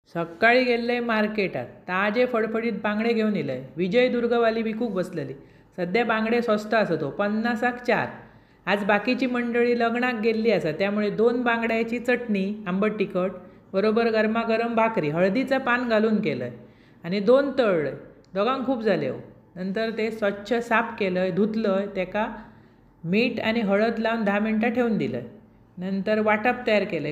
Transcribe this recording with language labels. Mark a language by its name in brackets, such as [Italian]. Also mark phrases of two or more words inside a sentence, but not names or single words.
[Konkani] सकाळी गेल्ले मार्केटात ताजे फडफडीत बांगडे घेऊन येले. विजयदुर्गवाली विकूक बसलेली. सध्या बांगडे स्वस्त आसा तो 50क 4. आज बाकीची मंडळी लग्नाक गेल्ली आसा, त्यामुळे 2 बांगड्याची चटणी आंबट तिखट बरोबर गरमागरम भाकरी हळदीचं पान घालून केलं आणि 2 तळले. दोगांक खूप झाले हो. नंतर ते स्वच्छ साफ केलं, धुतलं, त्याका मीठ आणि हळद लावून 10 मिनटं ठेवून दिलं. नंतर वाटप तयार केलं.